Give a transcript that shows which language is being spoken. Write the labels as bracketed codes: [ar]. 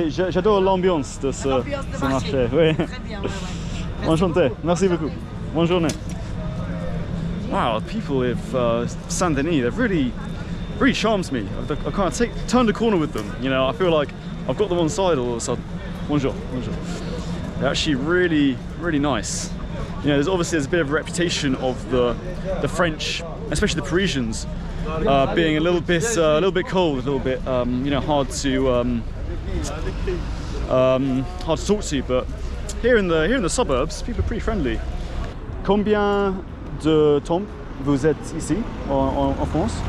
[fr] J'adore l'ambiance de ce marché. Oui. Très bien, ouais. Enchanté, merci beaucoup. Bonne journée. [en] Wow, people of Saint Denis, they've really charms me. I can't turn the corner with them. You know, I feel like I've got them on side all of a sudden. [fr] Bonjour. [en] They're actually really nice. You know, there's a bit of a reputation of the French, especially the Parisians, being a little bit cold, a little bit hard to talk to. But here in the suburbs, people are pretty friendly. [fr] Combien de temps vous êtes ici en France?